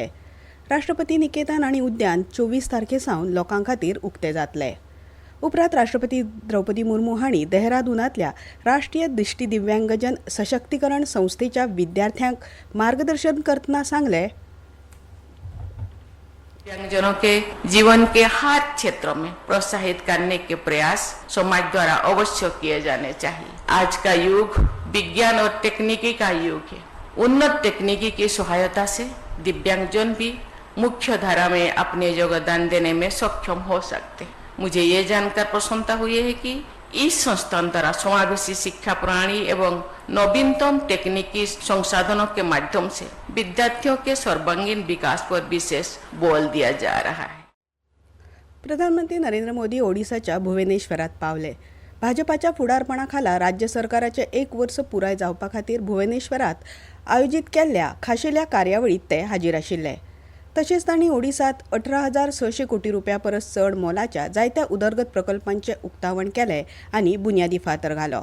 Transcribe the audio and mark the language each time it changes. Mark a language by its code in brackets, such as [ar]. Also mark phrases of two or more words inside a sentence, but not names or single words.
[kok] राष्ट्रपती निकेतन आनी उद्यान 24 तारखेसावन लोकां खातीर उक्ते जातले. उपरांत राष्ट्रपती द्रौपदी मुर्मू हांणी देहरादूनातल्या राष्ट्रीय दृष्टी दिव्यांगजन सशक्तीकरण संस्थेच्या विद्यार्थ्यांक मार्गदर्शन करतना सांगलें, [hi] दिव्यांगजनों के जीवन के हर क्षेत्रों में प्रोत्साहित करने के प्रयास समाज द्वारा अवश्य किए जाने चाहिए. आज का युग विज्ञान और तकनीकी का युग है. उन्नत तकनीकी की सहायता से दिव्यांगजन भी मुख्य धारा में अपने योगदान देने में सक्षम हो सकते हैं. मुझे ये जानकर प्रसन्नता हुई है कि इस संस्थान द्वारा समावेशी शिक्षा प्रणाली एवं नवीनतम तकनीकी संसाधनों के माध्यम से विद्यार्थियों के सर्वांगीण विकास पर विशेष बल दिया जा रहा है. [kok] प्रधानमंत्री नरेंद्र मोदी ओडिसाच्या भुवनेश्वरात पावले. भाजपाच्या फुडारपणाखाला राज्य सरकाराचे 1 वर्स पुराय जावपा खातीर भुवनेश्वरात आयोजीत केल्ल्या खाशेल्या कार्यावळीत ते हाजीर आशिल्ले. तशेंच तांणी ओडिसात 18,600 कोटी रुपया परस चड मोलाच्या जायत्या उदरगत प्रकल्पांचें उक्तावण केलें आनी बुन्यादी फातर घालो.